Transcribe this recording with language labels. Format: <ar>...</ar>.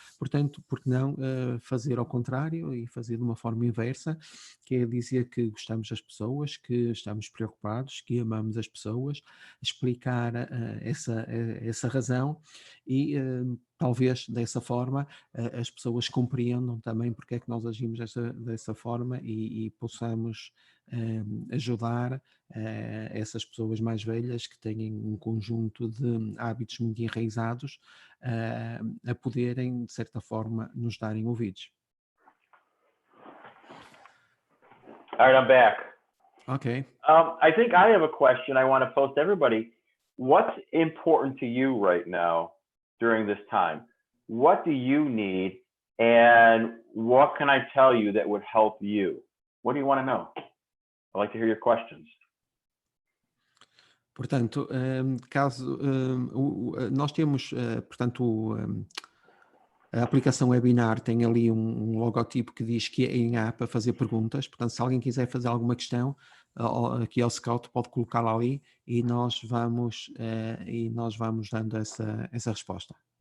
<pt>Portanto, por que não fazer ao contrário e fazer de uma forma inversa, que é dizer que gostamos das pessoas, que estamos preocupados, que amamos as pessoas, explicar essa razão e talvez dessa forma as pessoas compreendam também porque é que nós agimos dessa forma e possamos ajudar essas pessoas mais velhas que têm um conjunto de hábitos muito enraizados a poderem, de certa forma, nos darem ouvidos.</pt> <en>All right, I'm back. Okay. I think I have a question I want to pose to everybody. What's important to you right now during this time? What do you need? And what can I tell you that would help you? What do you want to know? I'd like to hear your questions.</en> <pt>Portanto, caso nós temos, portanto, a aplicação webinar tem ali um logotipo que diz que é em A para fazer perguntas. Portanto, se alguém quiser fazer alguma questão aqui ao Scout, pode colocá-la ali e nós vamos dando essa resposta.</pt>